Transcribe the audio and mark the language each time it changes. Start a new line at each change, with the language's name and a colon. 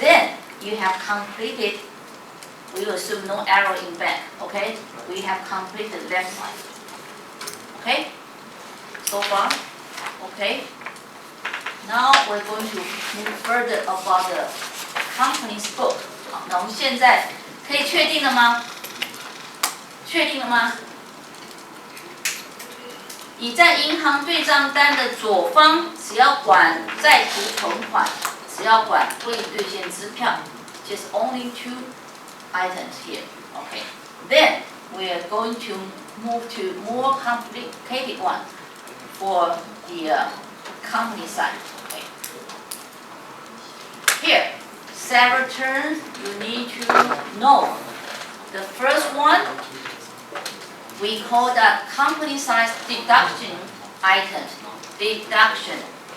English: Then you have completed. We will assume no error in bank. Okay, we have completed left side. Okay, so far, okay. Now we're going to move further about the company's book.
Chinese: 好，那我们现在可以确定了吗？确定了吗？已在银行对账单的左方，只要管在途存款，只要管未兑现支票 ，
English: just only 2 items here. Okay. Then we are going to move to more complicated one for the company side. Okay. Here, several terms you need to know. The first one, we call that company size deduction items. Deductions.